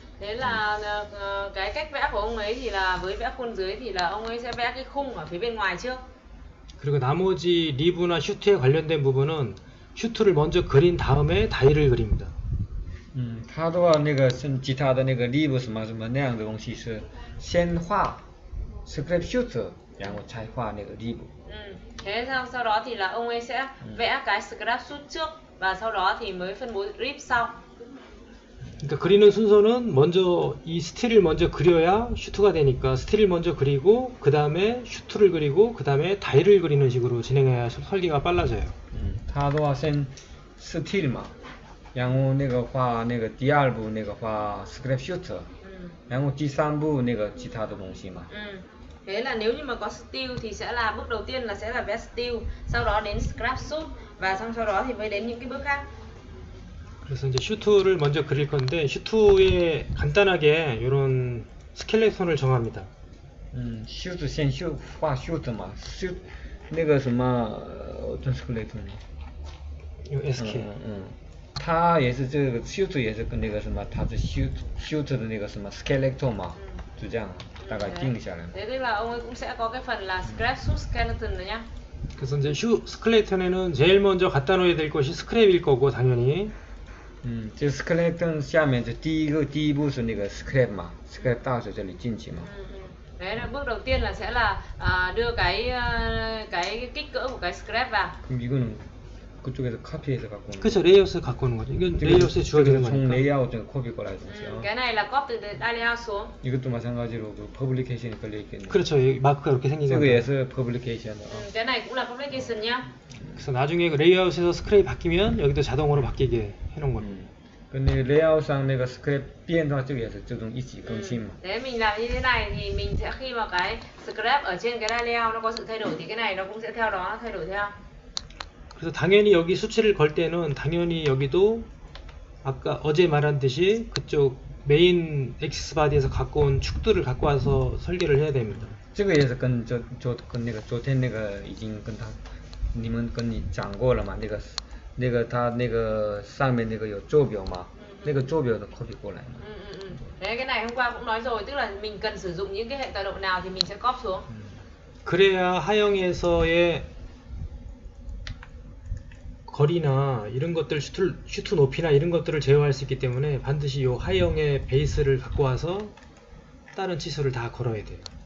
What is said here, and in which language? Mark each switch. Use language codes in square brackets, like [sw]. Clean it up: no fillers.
[vi] Thế là cái cách vẽ của ông ấy thì là với vẽ khuôn dưới thì là ông ấy sẽ vẽ cái khung ở phía bên ngoài trước. [ko] 그리고 나머지 리브나 슈트에 관련된 부분은 슈트를 먼저 그린 다음에 다이를 그립니다. [zh] 他的话那个是其他的那个 live 什么那样的东西是先画 script shoot 然后才画那个 live。 [vi] Thế sau đó thì là ông ấy sẽ vẽ cái scrap shoot trước và sau đó thì mới phân bố rip sau. [ko] 그러니까 그리는 순서는 먼저 이 스틸을 먼저 그려야 슈트가 되니까 스틸을 먼저 그리고 그 다음에 슈트를 그리고 그 다음에 다이를 그리는 식으로 진행해야 설계가 빨라져요. [zh] 他的话先 still 嘛，然后那个画那个第二步那个画 script shoot，然后第三步那个其他的东西嘛。 [vi] Thế là nếu như mà có still thì sẽ là bước đầu tiên là sẽ là vẽ still, sau đó đến scrap shoot và xong sau đó thì mới đến những cái bước khác. [ko] 그래서 이제 슈트를 먼저 그릴 건데 슈트에 간단하게 이런 스켈레톤을 정합니다. [zh] shoot 先画 shoot 嘛 ，shoot 那个什么 [ko] 어떤 [zh] skeleton？ [ko] 이 SK. [zh] 它也是这个 shoot 也是跟那个什么，它是 shoot 的那个什么 skeleton 嘛，就这样大概定下来。 [vi] Thế tức là ông ấy cũng sẽ có cái phần là scrap shoot skeleton rồi nhá. [ko] 그래서 이제 스켈레톤에는 제일 먼저 갖다 놓아야 될 것이 스크랩일 거고 당연히. [zh] 就 skeleton 下面就第一步是那个 scrap 嘛 ，scrap 到这里进去嘛。 [vi] Đấy là bước đầu tiên là sẽ là đưa cái kích cỡ của cái scrap vào. [ko] 그럼 이거는 그쪽에서 카피해서 갖고 오는 그렇죠. 레이아웃을 갖고 오는 거죠. 이건 레이아웃에 주어지는 총 거니까. 레이아웃 중 코피 거라 동시요. [vi] Cái này là copy từ layout xuống. [ko] 이것도 마찬가지로 그 퍼블리케이션이 걸려 있겠네요. 그렇죠. 여기 마크가 이렇게 생긴 거예요. 저거에서 퍼블리케이션. [vi] Cái này cũng là publication nhá. [ko] 그래서 나중에 그 레이아웃에서 스크랩이 바뀌면 여기도 자동으로 바뀌게 해놓은 겁니다. 근데 레이아웃상 내가 스크랩 비엔화 쪽에서 조금 있지更新. [vi] Thế mình làm như thế này thì mình sẽ khi mà cái scrap ở trên cái layout nó có sự thay đổi thì cái này nó cũng sẽ theo đó thay đổi theo. [ko] 그래서 당연히 여기 수치를 걸 때는 당연히 여기도 아까 어제 말한 듯이 그쪽 메인 엑시스 바디에서 갖고 온 축들을 갖고 와서 설계를 해야 됩니다. [zh] 这个也是跟那个昨天那个已经跟他你们跟你讲过了嘛，那个他那个上面那个有坐标嘛，那个坐标的 copy 过来嘛。 [vi] Đấy, cái này hôm qua cũng nói rồi, tức là mình cần sử dụng những cái hệ tọa độ nào thì mình sẽ copy xuống. [ko] 그래야 하형에서의 거리나 이런 것들 슈트 높이나 이런 것들을 제어할 수 있기 때문에 반드시 요 하형의 베이스를 갖고 와서 다른 치수를 다 걸어야 돼요.